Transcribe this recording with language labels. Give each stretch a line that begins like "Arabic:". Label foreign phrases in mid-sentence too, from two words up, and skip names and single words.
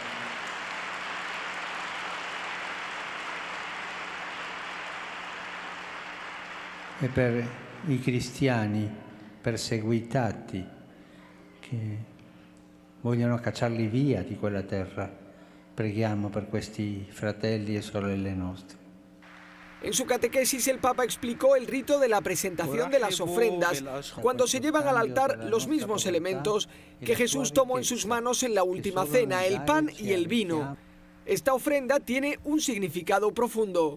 Italian: E per i cristiani perseguitati che vogliono cacciarli via di quella terra. Preghiamo per questi fratelli e sorelle nostre.
Spanish: En su catequesis el Papa explicó el rito de la presentación de las ofrendas, cuando se llevan al altar los mismos elementos que Jesús tomó en sus manos en la última cena, el pan y el vino. Esta ofrenda tiene un significado profundo.